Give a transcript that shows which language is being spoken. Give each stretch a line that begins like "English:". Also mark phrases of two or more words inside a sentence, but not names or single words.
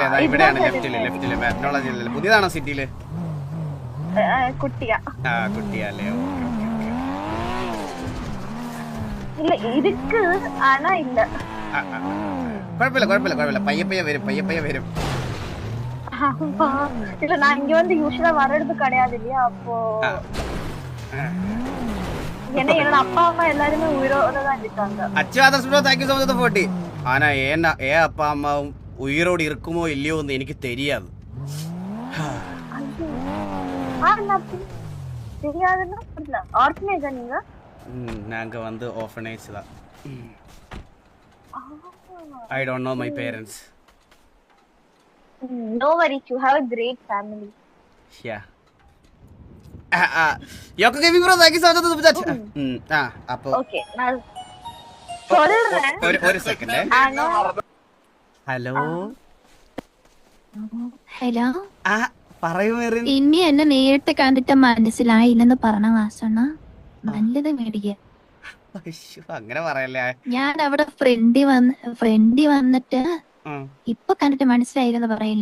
Malayalam: ഇവിടെയാണ് ലെഫ്റ്റില് മാഗ്നോളജി ഇല്ലല്ലേ? പുതിയതാണോ സിറ്റിയില്? കുട്ടിയാ. കുട്ടിയല്ലേ? കുഴപ്പമില്ല. പയ്യെ വരും.
Tamil: இல்ல நான் இங்க வந்து யூசுவலா வர்றது கிடையாது இல்லையா, அப்போ என்னோட அப்பா அம்மா எல்லாருமே உயிரோட தான் இருக்காங்க.
English: thank you so much for 40.
Tamil: ஆனா ஏன் அப்பா அம்மாவும் உயிரோடு இருக்குமோ இல்லையோ
Malayalam: എന്ന് എനിക്ക്
Tamil: தெரியாது. தெரியாதுன்னா புரியல. ஆர்ஃபனேஜா நீங்க? நாங்க வந்து ஆர்ஃபனேஜ் தான்.
English: I don't know my parents. No worries, you have a great family. Yeah. Yoko Gaming Bro, thank you so much for the chat.
Tamil: appo okay நான் சொல்றேன்.
Malayalam: ഒരു സെക്കൻഡ്. ഹലോ പറയൂ മെറിൻ. ഇനി എന്നെ നേരിട്ട് കണ്ടിട്ട് മനസ്സിലായില്ലെന്ന് പറഞ്ഞ വാസണ നല്ലത് മേടിക്കുക. അങ്ങനെ പറയല്ലേ. ഞാൻ അവിടെ ഫ്രണ്ടി വന്നിട്ട് ഇപ്പൊ കണ്ടിട്ട് മനസ്സിലായില്ലെന്ന് പറയില്ല.